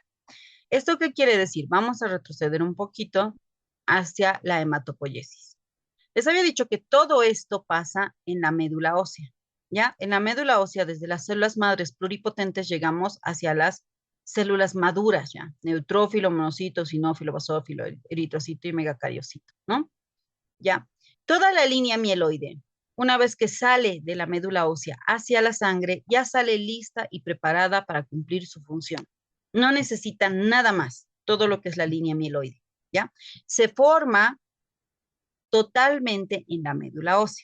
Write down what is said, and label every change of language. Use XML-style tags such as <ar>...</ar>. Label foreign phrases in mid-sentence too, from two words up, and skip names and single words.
<es>¿Esto qué quiere decir? Vamos a retroceder un poquito hacia la hematopoiesis. Les había dicho que todo esto pasa en la médula ósea, ¿ya? En la médula ósea, desde las células madres pluripotentes, llegamos hacia las células maduras, ¿ya? Neutrófilo, monocito, sinófilo, basófilo, eritrocito y megacariocito, ¿no? Ya. Toda la línea mieloide, una vez que sale de la médula ósea hacia la sangre, ya sale lista y preparada para cumplir su función. No necesita nada más, todo lo que es la línea mieloide, ¿ya? Se forma totalmente en la médula ósea.</es>